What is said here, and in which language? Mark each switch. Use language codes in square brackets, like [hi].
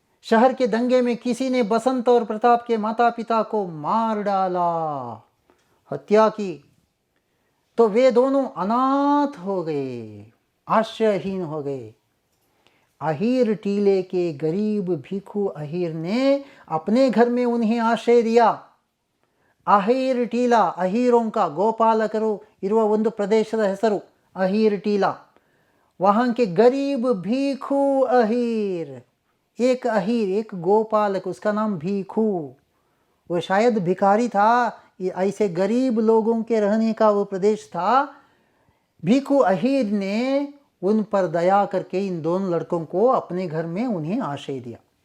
[hi] शहर के दंगे में किसी ने बसंत और प्रताप के माता पिता को मार डाला, हत्या की. तो वे दोनों अनाथ हो गए, आश्रयहीन हो गए. अहीर टीले के गरीब भिखु अहीर ने अपने घर में उन्हें आश्रय दिया. [kn] ಅಹೀರ್ ಟೀಲಾ [hi] ಅಹೀರೋं का [kn] ಗೋಪಾಲಕರು ಇರುವ ಒಂದು ಪ್ರದೇಶದ ಹೆಸರು ಅಹೀರ್ ಟೀಲಾ. [hi] वहाँ के गरीब भीखू अहीर, एक अहीर एक गोपालक, उसका नाम भीखू, वो शायद भिखारी था. ऐसे गरीब लोगों के रहने का वो प्रदेश था. भीखू अहीर ने उन पर दया करके इन दोनों लड़कों को अपने घर में उन्हें आश्रय दिया.